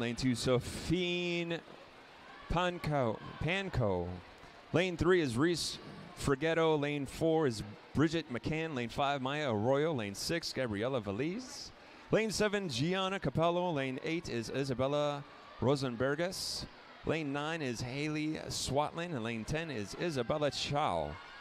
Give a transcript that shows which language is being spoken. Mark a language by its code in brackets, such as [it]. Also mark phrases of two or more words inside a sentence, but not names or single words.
[en] Lane 2, Sophine Panko. Lane 3 is Reese Frigetto. Lane 4 is Bridget McCann. Lane 5, Maya Arroyo. Lane 6, Gabriela Valiz. Lane 7, Gianna Capello. Lane 8 is Isabella Rosenbergas. Lane 9 is Haley Swatland. And lane 10 is Isabella Chow.